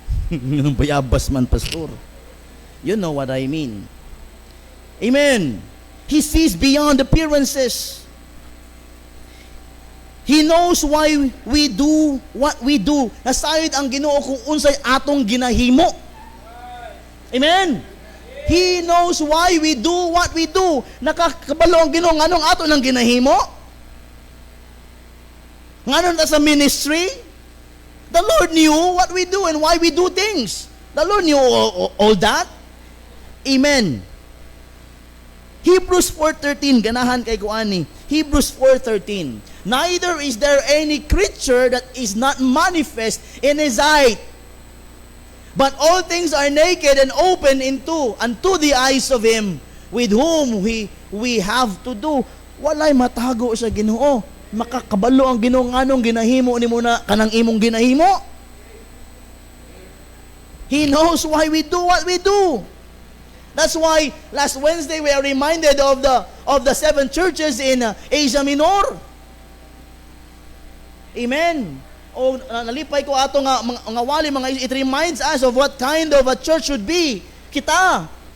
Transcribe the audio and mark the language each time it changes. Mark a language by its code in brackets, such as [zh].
[tl] Yung bayabas man, [en] pastor. You know what I mean. Amen. He sees beyond appearances. He knows why we do what we do. [ceb] Nasayod ang Ginoo kung unsay atong ginahimo. Amen. [en] He knows why we do what we do. [ceb] Nakakabalo ang Ginoo nganong ato nang ginahimo? Nganon ta sa [en] ministry? The Lord knew what we do and why we do things. The Lord knew all that. Amen. [ceb] Hebrews 4:13, ganahan kay kuani. Hebrews 4:13. [en] Neither is there any creature that is not manifest in His sight, but all things are naked and open unto the eyes of Him with whom we have to do. [ceb] Walay matago sa Ginoo. Makakabalo ang Ginoo nganong ginahimo nimo na kanang imong ginahimo. [en] He knows why we do what we do. That's why last Wednesday we are reminded of the 7 churches in Asia Minor. Amen. [ceb] O nalipay ko ato nga wali mga, [en] it reminds us of what kind of a church should be. Kita.